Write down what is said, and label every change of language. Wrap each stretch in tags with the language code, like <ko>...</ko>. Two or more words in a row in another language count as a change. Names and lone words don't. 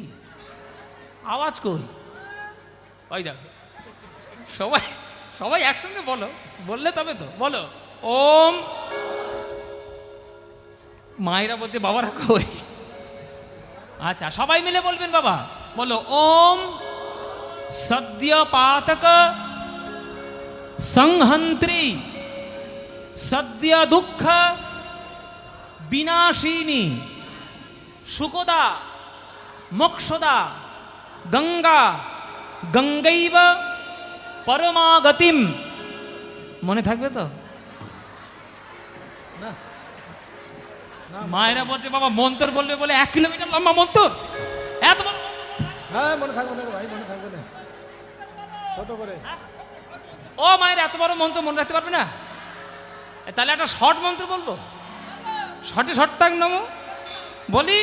<bn>আওয়াজ কই? ওই দেখো, সবাই সবাই একসঙ্গে বলো, বললে তবে তো। বলো ওম। মায়েরা বলছে বাবারা কই? আচ্ছা সবাই মিলে বলবেন বাবা,</bn> <sa>बोलो ओम सद्य पातक संहंत्री सद्य दुख विनाशिनी सुखदा मोक्षदा गंगा गंगैव परमागतिम</sa> <bn>মনে থাকবে তো? না না মায়েরা বলছে বাবা মন্ত্র বলবে বলে 1 কিলোমিটার লম্বা মন্ত্র, এত বড় হ্যাঁ মনে থাকবে না ভাই, মনে থাকবে না, ছোট করে। ও মায়ের এত বড় মন্ত্র মনে রাখতে পারবে না? তাহলে একটা শর্ট মন্ত্র বলবো, শর্টে শর্টটাং নমো বলি।</bn>